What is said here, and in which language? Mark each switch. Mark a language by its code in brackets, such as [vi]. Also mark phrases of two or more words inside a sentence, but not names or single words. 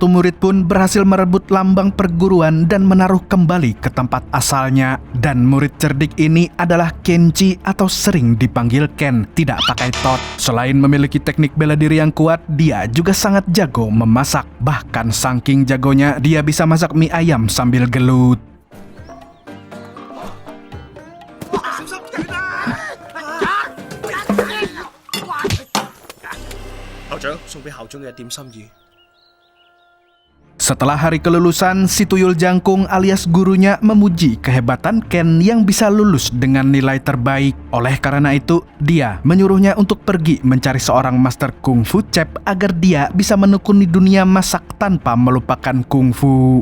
[id] murid pun berhasil merebut lambang perguruan dan menaruh kembali ke tempat asalnya. Dan murid cerdik ini adalah Kenji atau sering dipanggil Ken, tidak pakai tot. Selain memiliki teknik bela diri yang kuat, dia juga sangat jago memasak. Bahkan saking jagonya, dia bisa masak mie ayam sambil gelut. [yue] 校長送俾校長嘅點心意。 [id] Setelah hari kelulusan, si tuyul jangkung alias gurunya memuji kehebatan Ken yang bisa lulus dengan nilai terbaik. Oleh karena itu, dia menyuruhnya untuk pergi mencari seorang [en] master kungfu chef [id] agar dia bisa menekuni dunia masak tanpa melupakan kungfu.